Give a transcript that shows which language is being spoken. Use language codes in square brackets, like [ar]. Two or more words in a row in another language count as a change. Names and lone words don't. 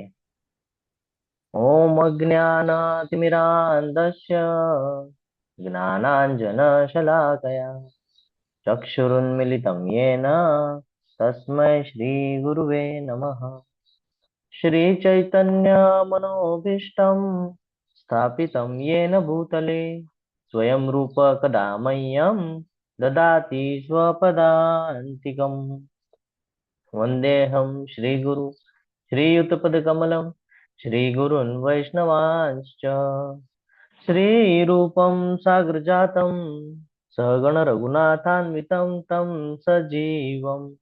[sa] ઓમ અજ્ઞાનતિમિરાંધસ્ય જ્ઞાનાંજન શલાકયા ચક્ષુરુન્મિલિतं येन તસ્મૈ શ્રી ગુરુવે નમઃ। શ્રી ચૈતન્ય મનોભીષ્ટં સ્થાપિतं येन भूतले स्वयं रूप कदा मह्यं ददाति स्वपदान्तिकम्। वन्देऽहं श्रीगुरु श्रीयुतपदकमलं श्रीगुरुन् वैष्णवांश्च श्रीरूपं साग्रजातं सहगणरघुनाथान्वितं तं सजीवम्